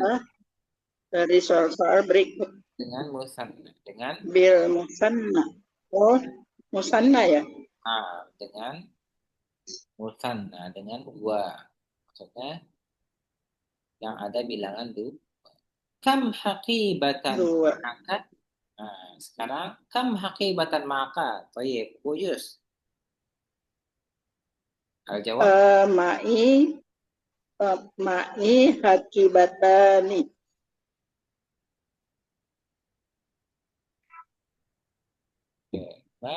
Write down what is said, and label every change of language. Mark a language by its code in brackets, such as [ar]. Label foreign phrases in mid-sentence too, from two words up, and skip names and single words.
[id] Dari soal-soal berikut. musanna, dengan [ar] بالمثنى. [id] Oh, musanna ya. dengan musanna dengan 2. Maksudnya yang ada bilangan dua. [ar] كم حقيبةً [id] Dua. maka. Nah, sekarang [ar] كم حقيبةً [id] maka. Baik, Buyus. [ar] الجواب. معي، معي حقيبتاني. [id] Baik.